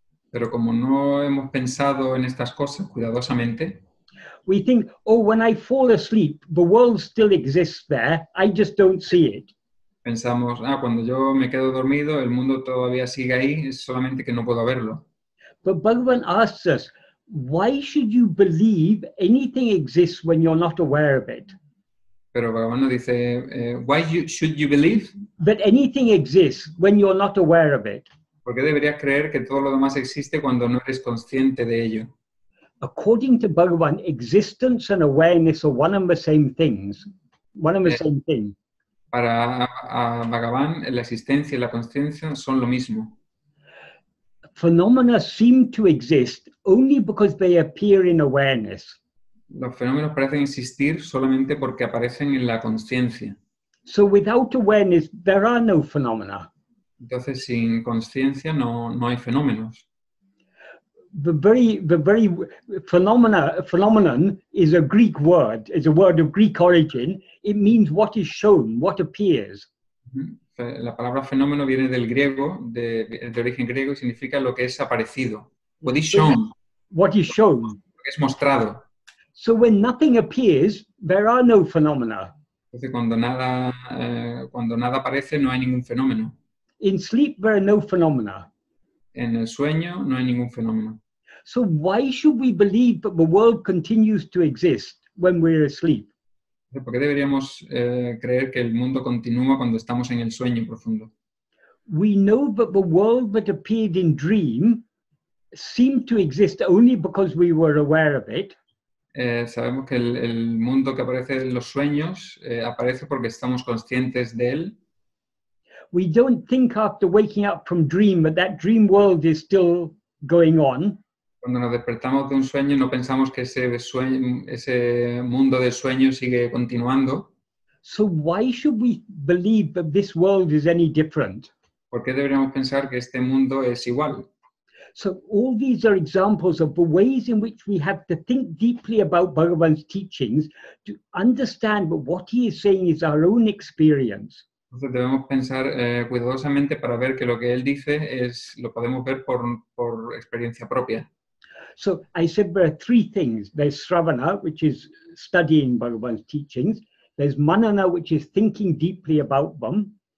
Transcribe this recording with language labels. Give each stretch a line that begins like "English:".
Spanish: Pero como no hemos pensado en estas cosas cuidadosamente,
English: we think, oh, when I fall asleep, the world still exists there, I just don't see it.
Spanish: pensamos, cuando yo me quedo dormido, el mundo todavía sigue ahí, es solamente que no puedo verlo.
English: But Bhagavan asks us, why should you believe anything exists when you're not aware of it?
Spanish: Pero Bhagavan nos dice,
English: why should you believe? That anything exists when you're not aware of it.
Spanish: ¿Por qué deberías creer que todo lo demás existe cuando no eres consciente de ello?
English: According to Bhagavan, existence and awareness are one and the same things. One and the same thing.
Spanish: Para Bhagavan, la existencia y la consciencia son lo mismo.
English: Phenomena seem to exist only because they appear in awareness.
Spanish: Los fenómenos parecen existir solamente porque aparecen en la consciencia.
English: So without awareness, there are no phenomena.
Spanish: Entonces, sin consciencia no hay fenómenos.
English: The very phenomenon is a Greek word. It's a word of Greek origin. It means what is shown, what appears.
Spanish: La palabra fenómeno viene del griego, de origen griego, y significa lo que es aparecido.
English: What is shown. What is shown.
Spanish: Lo que es mostrado.
English: So when nothing appears, there are no phenomena.
Spanish: Entonces, cuando nada aparece, no hay ningún fenómeno.
English: In sleep, there are no phenomena.
Spanish: En el sueño no hay ningún fenómeno.
English: So why should we believe that the world continues to exist when we're asleep?
Spanish: ¿Por qué deberíamos creer que el mundo continúa cuando estamos en el sueño profundo?
English: We know that the world that appeared in dream seemed to exist only because we were aware of it.
Spanish: Sabemos que el mundo que aparece en los sueños aparece porque estamos conscientes de él.
English: We don't think after waking up from dream that dream world is still going on.
Spanish: Cuando nos despertamos de un sueño no pensamos que ese mundo del sueño sigue continuando.
English: So why should we believe that this world is any different?
Spanish: ¿Por qué deberíamos pensar que este mundo es igual?
English: So all these are examples of the ways in which we have to think deeply about Bhagavan's teachings to understand that what he is saying is our own experience.
Spanish: Entonces debemos pensar cuidadosamente para ver que lo que él dice lo podemos ver por experiencia propia.
English: So I said there are three things. There's Sravana, which is studying Bhagavan's teachings. There's Manana, which is thinking deeply about them.